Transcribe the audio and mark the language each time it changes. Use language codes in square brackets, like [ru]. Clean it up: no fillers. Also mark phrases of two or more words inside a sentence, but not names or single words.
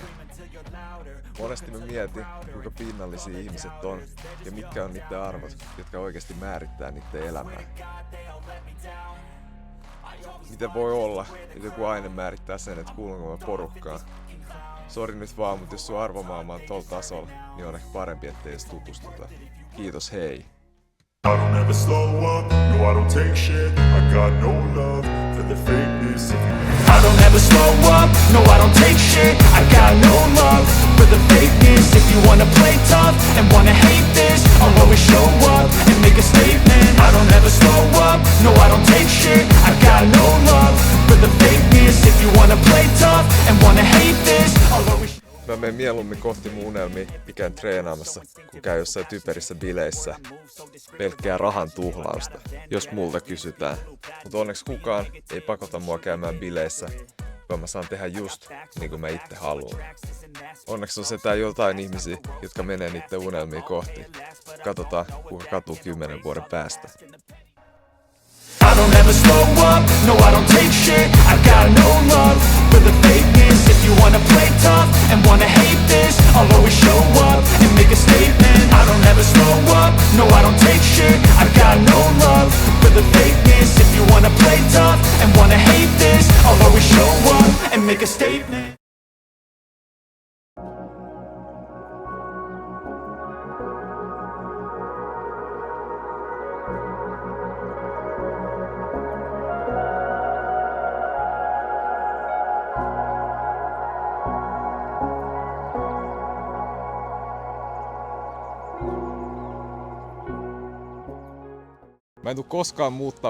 [fi] Monesti mä mietin, kuinka pinnallisia ihmiset on ja mitkä on niiden arvot, jotka oikeasti määrittää niiden elämää. Miten voi olla, että joku aine määrittää sen, että kuulunko mä porukkaan? Sori nyt vaan, mutta jos sun arvomaailma on tolla tasolla, niin on ehkä parempi, ettei edes tutustuta. Kiitos, hei! [en] I don't ever slow up, no I don't take shit. I got no love for the fakeness. I don't ever slow up, no I don't take shit. I got no love for the fakeness. If you wanna play tough and wanna hate this, I'll always show up and make a statement. I don't ever slow up, no I don't take shit. I got no love for the fakeness. If you wanna play tough and wanna hate this, I'll always. [fi] Mä menen mieluummin kohti mun unelmia ikään treenaamassa, kun käy jossain typerissä bileissä. Pelkkää rahan tuhlausta, jos multa kysytään. Mutta onneksi kukaan ei pakota mua käymään bileissä, vaan mä saan tehdä just niin kuin mä itse haluan. Onneksi on setään jotain ihmisiä, jotka menee niiden unelmia kohti. Katsotaan, kuka katuu 10 vuoden päästä. [en] I don't ever slow up, no I don't take shit. I got no love for the fakeness. If you wanna play tough and wanna hate this, I'll always show up and make a statement. I don't ever slow up, no I don't take shit. I got no love for the fakeness. If you wanna play tough and wanna hate this, I'll always show up and make a statement. [fi] Mä en tuu koskaan muuttaa